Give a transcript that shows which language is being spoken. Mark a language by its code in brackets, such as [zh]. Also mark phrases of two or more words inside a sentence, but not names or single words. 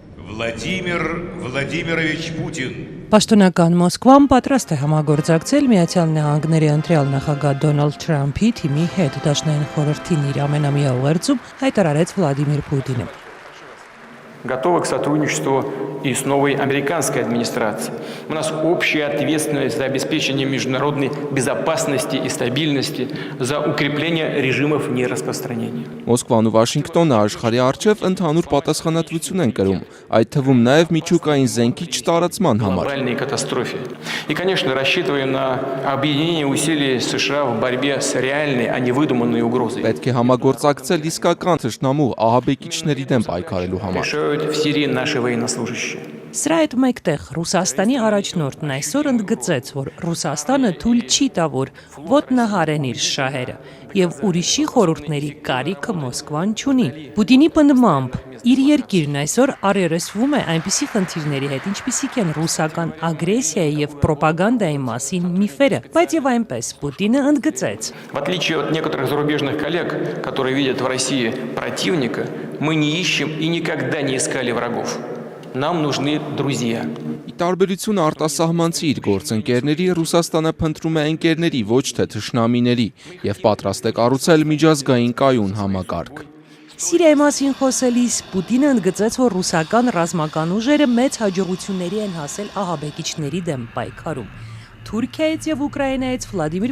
[hy] Վլադիմիր Վլադիմիրովիչ Պուտին։ Պաշտոնական Մոսկվան պատրաստ է համագործակցել Միացյալ Նահանգների ընտրյալ նախագահ Դոնալդ Թրամփի թիմի հետ, Դաշնային խորհրդին իր ամենամյա ուղերձում հայտարարեց Վլադիմիր Պուտինը։ [ru] Готовы к сотрудничеству и с новой американской администрацией. У нас общая ответственность за обеспечение международной безопасности и стабильности, за укрепление режимов нераспространения. [hy] Մոսկվան ու Վաշինգտոնը աշխարհի առջև ընդհանուր պատասխանատվություն են կրում, այդ թվում նաև միջուկային զենքի չտարածման համար։ [ru] Глобальной катастрофе. И, конечно, рассчитываем на объединение усилий США в борьбе с реальной, а не выдуманной угрозой. [hy] Պետք է համագործակցել իսկական թշնամու ահաբեկիչների դեմ պայքարելու համար։ [ru] В Сирии наши военнослужащие. [hy] Սրա հետ մեկտեղ Ռուսաստանի առաջնորդն այսօր ընդգծեց, որ Ռուսաստանը թույլ չի տա, որ ոտնահարեն իր շահերը, եւ ուրիշի խորհուրդների կարիքը Մոսկվան չունի։ Պուտինի պնդմամբ իր երկիրն այսօր առերեսվում է այնպիսի խնդիրների հետ, ինչպիսիք են ռուսական ագրեսիայի եւ պրոպագանդայի մասին միֆերը, բայց եւ այնպես Պուտինը ընդգծեց. [ru] В отличие от некоторых зарубежных коллег, которые видят в России противника, мы не ищем и никогда не искали врагов. Нам нужны друзья. [hy] Ի տարբերություն արտասահմանցի իր գործընկերների, Ռուսաստանը փնտրում է ընկերների, ոչ թե թշնամիների, եւ պատրաստ է կառուցել միջազգային կայուն համակարգ։ Սիրիայի մասին խոսելիս Պուտինը ընդգծեց, որ ռուսական ռազմական ուժերը մեծ հաջողությունների են հասել ահաբեկիչների դեմ պայքարում։ Թուրքիայից եւ Ուկրաինայից Վլադիմիր